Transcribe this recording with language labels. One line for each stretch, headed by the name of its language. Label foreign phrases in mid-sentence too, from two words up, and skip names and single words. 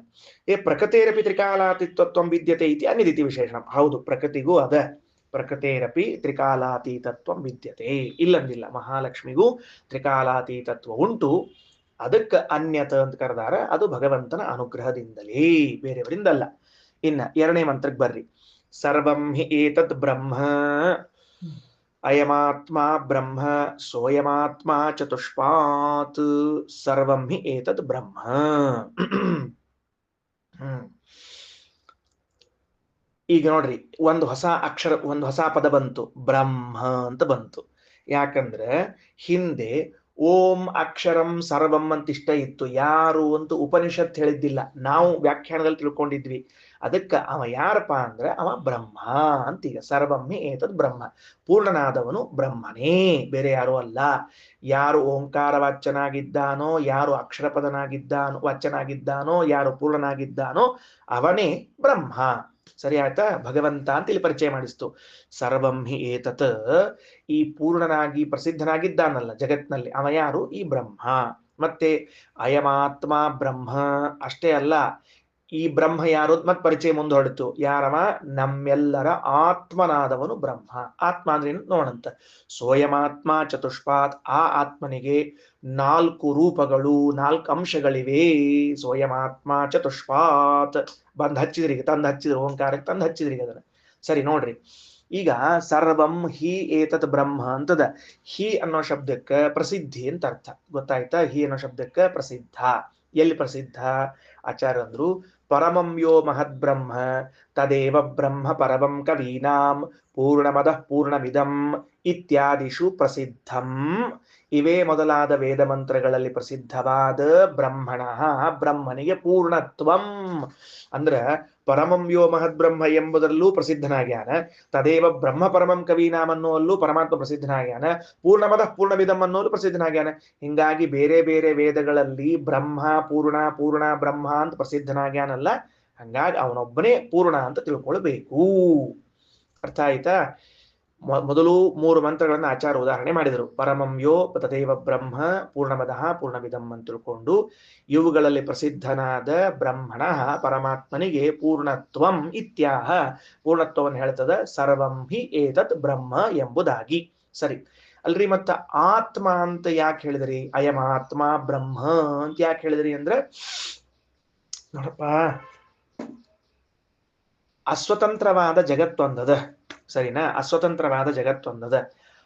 Sanskrit: ಪ್ರಕೃತೇರಪಿ ತ್ರಿಕಾಲಾತೀತತ್ವಂ ವಿದ್ಯತೆ ಇತಿ ಅನಿದಿತಿ ವಿಶೇಷಣ.
Kannada: ಹೌದು, ಪ್ರಕೃತಿಗೂ ಅದ,
Sanskrit: ಪ್ರಕೃತೇರಪಿ ತ್ರಿಕಾಲಾತೀತತ್ವಂ ವಿದ್ಯತೆ,
Kannada: ಇಲ್ಲಂದಿಲ್ಲ. ಮಹಾಲಕ್ಷ್ಮಿಗೂ ತ್ರಿಕಾಲಾತೀತತ್ವ ಉಂಟು, ಅದಕ್ಕೆ ಅನ್ಯತ ಅಂತ ಕರೆದಾರ. ಅದು ಭಗವಂತನ ಅನುಗ್ರಹದಿಂದಲೇ, ಬೇರೆಯವರಿಂದಲ್ಲ. ಇನ್ನ ಎರಡನೇ ಮಂತ್ರಕ್ಕೆ ಬರ್ರಿ.
Sanskrit: ಸರ್ವಂ ಹಿ ಏತದ್ ಬ್ರಹ್ಮ ಅಯಮಾತ್ಮ ಬ್ರಹ್ಮ ಸೋಯಮಾತ್ಮ ಚತುಷ್ಪಾತ್. ಸರ್ವಂ ಹಿ ಏತದ್ ಬ್ರಹ್ಮ.
Kannada: ಈಗ ನೋಡ್ರಿ, ಒಂದು ಹೊಸ ಅಕ್ಷರ, ಒಂದು ಹೊಸ ಪದ ಬಂತು, ಬ್ರಹ್ಮ ಅಂತ ಬಂತು. ಯಾಕಂದ್ರೆ ಹಿಂದೆ
Sanskrit: ಓಂ ಅಕ್ಷರಂ ಸರ್ವಂ
Kannada: ಅಂತ ಇಷ್ಟ ಇತ್ತು. ಯಾರು ಅಂತ ಉಪನಿಷತ್ ಹೇಳಿದ್ದಿಲ್ಲ, ನಾವು ವ್ಯಾಖ್ಯಾನದಲ್ಲಿ ತಿಳ್ಕೊಂಡಿದ್ವಿ. ಅದಕ್ಕೆ ಅವ ಯಾರಪ್ಪ ಅಂದ್ರೆ ಅವ ಬ್ರಹ್ಮ ಅಂತೀಗ.
Sanskrit: ಸರ್ವಮ್ಮಿ ಏತದ್ ಬ್ರಹ್ಮ,
Kannada: ಪೂರ್ಣನಾದವನು ಬ್ರಹ್ಮನೇ, ಬೇರೆ ಯಾರು ಅಲ್ಲ. ಯಾರು ಓಂಕಾರ ವಾಚ್ಯನಾಗಿದ್ದಾನೋ, ಯಾರು ಅಕ್ಷರ ಪದನಾಗಿದ್ದಾನೋ ವಾಚ್ಯನಾಗಿದ್ದಾನೋ, ಯಾರು ಪೂರ್ಣನಾಗಿದ್ದಾನೋ ಅವನೇ ಬ್ರಹ್ಮ. ಸರಿ ಆಯ್ತಾ? ಭಗವಂತ ಅಂತ ಇಲ್ಲಿ ಪರಿಚಯ ಮಾಡಿಸ್ತು.
Sanskrit: ಸರ್ವಂ ಹಿ ಏತತ್,
Kannada: ಈ ಪೂರ್ಣನಾಗಿ ಪ್ರಸಿದ್ಧನಾಗಿದ್ದಾನಲ್ಲ ಜಗತ್ನಲ್ಲಿ, ಅವ ಯಾರು? ಈ ಬ್ರಹ್ಮ. ಮತ್ತೆ
Sanskrit: ಅಯಮಾತ್ಮ ಬ್ರಹ್ಮ
Kannada: ಅಷ್ಟೇ ಅಲ್ಲ, ಈ ಬ್ರಹ್ಮ ಯಾರು ಮತ್ ಪರಿಚಯ ಮುಂದುವಡಿತು. ಯಾರವ? ನಮ್ಮೆಲ್ಲರ ಆತ್ಮನಾದವನು ಬ್ರಹ್ಮ. ಆತ್ಮ ಅಂದ್ರೆ ಏನು ನೋಡಂತ.
Sanskrit: ಸ್ವಯಮಾತ್ಮ ಚತುಷ್ಪಾತ್,
Kannada: ಆ ಆತ್ಮನಿಗೆ 4 ರೂಪಗಳು, 4 ಅಂಶಗಳಿವೆ.
Sanskrit: ಸ್ವಯಮಾತ್ಮ ಚತುಷ್ಪಾತ್.
Kannada: ಬಂದ್ ಹಚ್ಚಿದ್ರಿ, ತಂದು ಹಚ್ಚಿದ್ರು, ಓಂಕಾರಕ್ಕೆ ತಂದು ಹಚ್ಚಿದ್ರಿ ಅದನ್ನ. ಸರಿ ನೋಡ್ರಿ, ಈಗ
Sanskrit: ಸರ್ವಂ ಹಿ ಏತತ್ ಬ್ರಹ್ಮ
Kannada: ಅಂತದ. ಹಿ ಅನ್ನೋ ಶಬ್ದಕ್ಕೆ ಪ್ರಸಿದ್ಧಿ ಅಂತ ಅರ್ಥ, ಗೊತ್ತಾಯ್ತಾ? ಹಿ ಅನ್ನೋ ಶಬ್ದಕ್ಕೆ ಪ್ರಸಿದ್ಧ. ಎಲ್ಲಿ ಪ್ರಸಿದ್ಧ? ಆಚಾರ್ಯ ಅಂದ್ರು,
Sanskrit: ಪರಮಂ ಯೋ ಮಹದ್ ಬ್ರಹ್ಮ ತದೇವ ಬ್ರಹ್ಮ ಪರಮಂ ಕವೀನಾಂ ಪೂರ್ಣಮದಃ ಪೂರ್ಣಮಿದಂ ಇತ್ಯಾದಿಷು ಪ್ರಸಿದ್ಧಂ.
Kannada: ಇವೇ ಮೊದಲಾದ ವೇದ ಮಂತ್ರಗಳಲ್ಲಿ ಪ್ರಸಿದ್ಧವಾದ ಬ್ರಹ್ಮಣ, ಬ್ರಹ್ಮನಿಗೆ ಪೂರ್ಣತ್ವಂ ಅಂದ್ರ
Sanskrit: ಪರಮಂ ಯೋ ಮಹದ್ ಬ್ರಹ್ಮ
Kannada: ಎಂಬುದರಲ್ಲೂ ಪ್ರಸಿದ್ಧನಾಗ್ಯಾನ,
Sanskrit: ತದೇವ ಬ್ರಹ್ಮ ಪರಮಂ ಕವೀನಾಂ
Kannada: ಅನ್ನುವಲ್ಲೂ ಪರಮಾತ್ಮ ಪ್ರಸಿದ್ಧನಾಗ್ಯಾನ,
Sanskrit: ಪೂರ್ಣಮದಃ ಪೂರ್ಣಮಿದಂ
Kannada: ಅನ್ನೋದು ಪ್ರಸಿದ್ಧನಾಗ್ಯಾನ. ಹಿಂಗಾಗಿ ಬೇರೆ ಬೇರೆ ವೇದಗಳಲ್ಲಿ ಬ್ರಹ್ಮ ಪೂರ್ಣ, ಪೂರ್ಣ ಬ್ರಹ್ಮ ಅಂತ ಪ್ರಸಿದ್ಧನಾಗ್ಯಾನಲ್ಲ, ಹಂಗಾಗಿ ಅವನೊಬ್ಬನೇ ಪೂರ್ಣ ಅಂತ ತಿಳ್ಕೊಳ್ಬೇಕು. ಅರ್ಥ ಆಯ್ತಾ? ಮೊದಲು 3 ಮಂತ್ರಗಳನ್ನ ಆಚಾರ ಉದಾಹರಣೆ ಮಾಡಿದರು.
Sanskrit: ಪರಮಂ ಯೋ ತದೇವ ಬ್ರಹ್ಮ ಪೂರ್ಣಮದಃ ಪೂರ್ಣಮಿದಂ
Kannada: ಅಂತ ತಿಳ್ಕೊಂಡು, ಇವುಗಳಲ್ಲಿ ಪ್ರಸಿದ್ಧನಾದ ಬ್ರಹ್ಮಣ ಪರಮಾತ್ಮನಿಗೆ
Sanskrit: ಪೂರ್ಣತ್ವಂ ಇತ್ಯಾಹ,
Kannada: ಪೂರ್ಣತ್ವವನ್ನು ಹೇಳ್ತದ.
Sanskrit: ಸರ್ವಂ ಹಿ ಏತತ್ ಬ್ರಹ್ಮ
Kannada: ಎಂಬುದಾಗಿ. ಸರಿ ಅಲ್ರಿ, ಮತ್ತ ಆತ್ಮ ಅಂತ ಯಾಕೆ ಹೇಳಿದ್ರಿ?
Sanskrit: ಅಯಮಾತ್ಮ ಬ್ರಹ್ಮ
Kannada: ಅಂತ ಯಾಕೆ ಹೇಳಿದ್ರಿ ಅಂದ್ರೆ, ನೋಡಪ್ಪ, ಅಸ್ವತಂತ್ರವಾದ ಜಗತ್ತೊಂದದ, ಸರಿನಾ? ಅಸ್ವತಂತ್ರವಾದ ಜಗತ್ತೊಂದದ.